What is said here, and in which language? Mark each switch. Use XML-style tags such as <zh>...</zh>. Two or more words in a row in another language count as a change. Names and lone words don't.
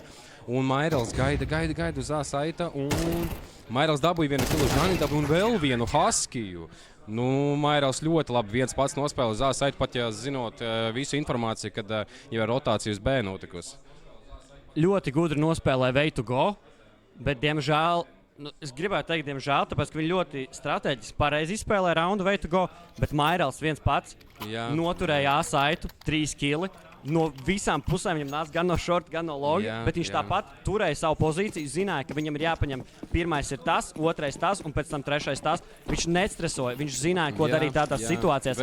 <lv>Un Mairals gaida uz A saita, un Mairals dabūja vienu kilu, Žani dabūja un vēl vienu Huskiju. Mairals ļoti labi viens pats nospēlē uz A saitu, pat ja zinot visu informāciju, kad jau ir rotācija uz B notikusi. Ļoti gudri nospēlē</lv> <en>way to go,</en> <lv>bet diemžēl, es gribētu teikt, diemžēl, tāpēc, ka viņi ļoti strateģiski pareizi izspēlē raundu</lv> <en>way to go,</en> <lv>bet Mairals viens pats noturēja A saitu, 3 kili. No visām pusēm viņam nāca gan no short, gan no long, bet viņš tāpat turēja savu pozīciju, zināja, ka viņam ir jāpaņem pirmais ir tas, otrais tas un pēc tam trešais tas. Viņš nestresoja, viņš zināja, ko darīt tādās situācijās.</lv>